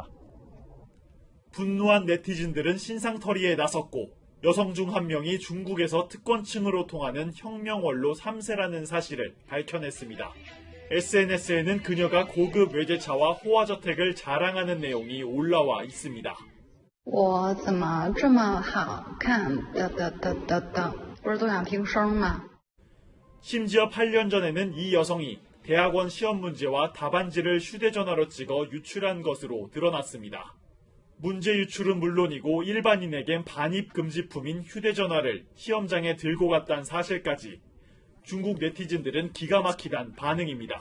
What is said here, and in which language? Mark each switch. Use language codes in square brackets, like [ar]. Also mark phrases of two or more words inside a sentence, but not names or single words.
[ko] 분노한 네티즌들은 신상털이에 나섰고 여성 중 한 명이 중국에서 특권층으로 통하는 혁명원로 3세라는 사실을 밝혀냈습니다. SNS에는 그녀가 고급 외제차와 호화저택을 자랑하는 내용이 올라와 있습니다. [zh] 我怎么这么好看不是都想听声吗? [ko] 심지어 8년 전에는 이 여성이 대학원 시험 문제와 답안지를 휴대전화로 찍어 유출한 것으로 드러났습니다. 문제 유출은 물론이고 일반인에겐 반입 금지품인 휴대전화를 시험장에 들고 갔다는 사실까지 중국 네티즌들은 기가 막히단 반응입니다.